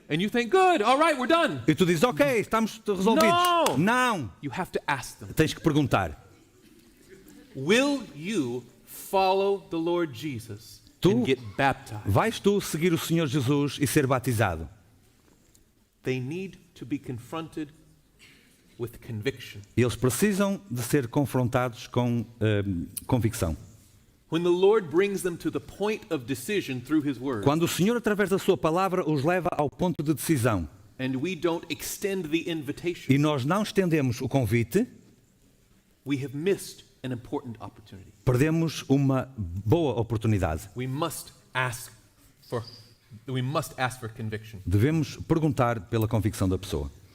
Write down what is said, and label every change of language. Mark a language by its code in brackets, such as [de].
[en] and you think, good, all right, we're done. [pt] E tu dizes, ok, estamos resolvidos. Não. Não. [en] You have to ask them, [pt] Tens que perguntar. [en] will you follow the Lord Jesus [pt] Tu- [en] and get baptized? [pt] Vais tu seguir o Senhor Jesus e ser batizado? [en] They need to be confronted with conviction. [pt] Eles precisam de ser confrontados com convicção. [en] When the Lord brings them to the point of decision through His Word, [pt] Quando o Senhor, através da sua palavra, os leva ao ponto de decisão [en] and we don't extend the [pt] e [en] invitation, [pt] nós não estendemos o convite, [en] we have missed an important opportunity. [pt] perdemos uma boa oportunidade. [en] We must ask for conviction. [pt] Devemos perguntar pela convicção da pessoa.